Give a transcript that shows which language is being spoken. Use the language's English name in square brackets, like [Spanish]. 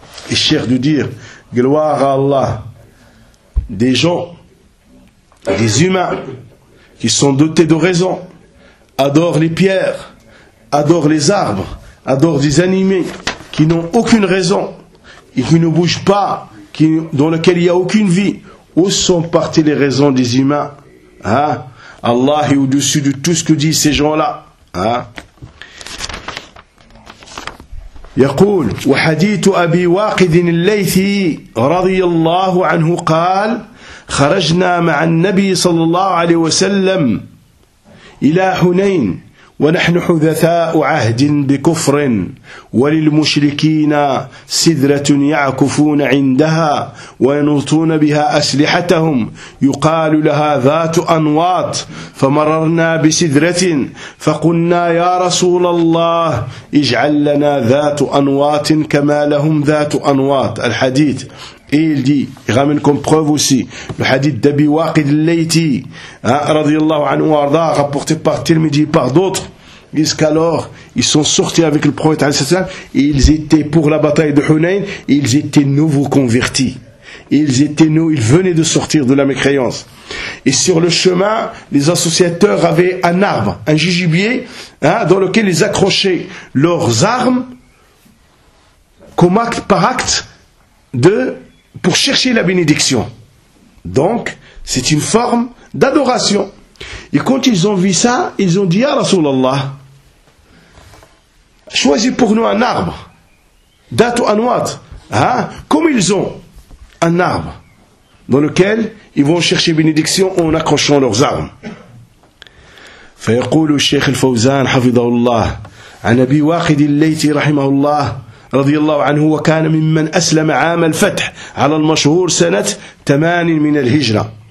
[French] Et Cheikh de dire, gloire à Allah, des gens, des humains, qui sont dotés de raison, adorent les pierres, adorent les arbres, adorent des animaux, qui n'ont aucune raison, et qui ne bougent pas, dans lesquels il n'y a aucune vie. Où sont parties les raisons des humains? Hein? Allah est au-dessus de tout ce que disent ces gens-là. Hein? [Arabic] يقول وحديث أبي واقد الليثي رضي الله عنه قال خرجنا مع النبي صلى الله عليه وسلم إلى حنين ونحن حذثاء عهد بكفر وللمشركين سدرة يعكفون عندها وينوطون بها أسلحتهم يقال لها ذات أنواط فمررنا بسدرة فقلنا يا رسول الله اجعل لنا ذات أنواط كما لهم ذات أنواط الحديث [French] Et il dit, il ramène comme preuve aussi le hadith d'Abi Waqid al-Layti, radiallahu anhu arda, rapporté par Tirmidhi et par d'autres, jusqu'alors ils sont sortis avec le prophète alayhi salam et ils étaient pour la bataille de Hunayn, ils étaient nouveaux convertis. Ils venaient de sortir de la mécréance. Et sur le chemin, les associateurs avaient un arbre, un jujubier, dans lequel ils accrochaient leurs armes comme acte par acte de. Pour chercher la bénédiction. Donc, c'est une forme d'adoration. Et quand ils ont vu ça, ils ont dit, « Ya Rasulallah, choisis pour nous un arbre. Datu anwat. Hein? Comme ils ont un arbre dans lequel ils vont chercher bénédiction en accrochant leurs armes. » [Arabic] Fayaqulu Sheikh al-Fawzan, hafidhahullah, an Abi Waqid al-Layti, rahimahullah, رضي الله عنه وكان ممن أسلم عام الفتح على المشهور سنة 8 من الهجرة